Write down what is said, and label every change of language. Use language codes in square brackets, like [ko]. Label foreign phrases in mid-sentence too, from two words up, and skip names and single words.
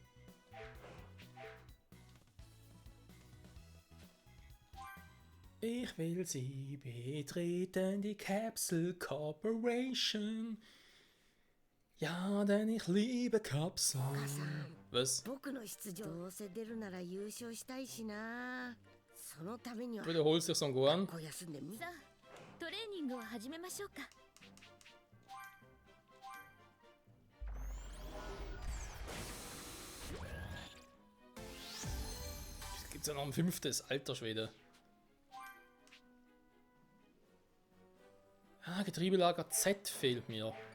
[de] Ich will sie betreten, die Capsule Corporation. Ja, denn ich liebe Kapseln. Was? [ja] 僕の出場どうせ出るなら優勝したいしな。そのためには [de] Du wiederholst dich so ein Gohan. [ja] 学校休んでみっさあ、トレーニングを始めましょうか。 [de] Gibt's ja noch ein fünftes, alter Schwede. Ah, Getriebelager Z fehlt mir.